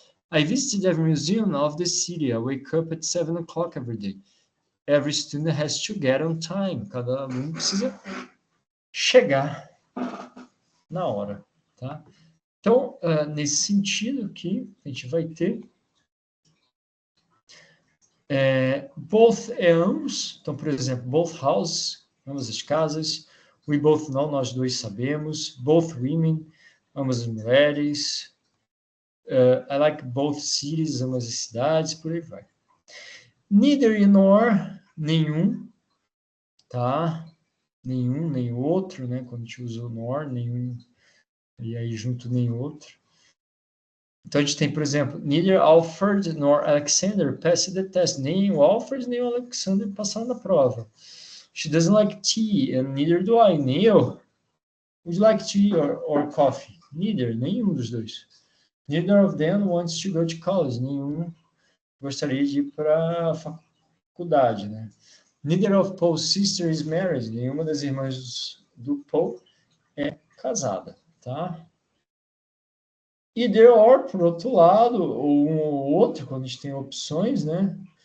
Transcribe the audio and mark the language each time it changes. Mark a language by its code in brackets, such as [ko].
[en] I visited every museum of the city. I wake up at 7 o'clock every day. Every student has to get on time. [pt] Cada aluno precisa chegar na hora, tá? Então, nesse sentido aqui, a gente vai ter both ambos. Então, por exemplo, both houses, ambas as casas. [en] We both know, [pt] nós dois sabemos. Both women, ambas as mulheres. [en] I like both cities, [pt] ambas as cidades, por aí vai. Neither e nor, nenhum, tá? Nenhum, nem outro, né? Quando a gente usa o nor, nenhum, e aí junto nem outro. Então a gente tem, por exemplo, [en] neither Alfred nor Alexander passed the test. [pt] Nem o Alfred nem o Alexander passaram na prova. [en] She doesn't like tea, and neither do I. [pt] Nem eu. [en] Would you like tea or coffee? Neither, [pt] nenhum dos dois. [en] Neither of them wants to go to college. [pt] Nenhum gostaria de ir para a faculdade, né? [en] Neither of Paul's sisters is married. [pt] Nenhuma das irmãs do Paul é casada, tá? Either or, por outro lado, ou um ou outro, quando a gente tem opções, né?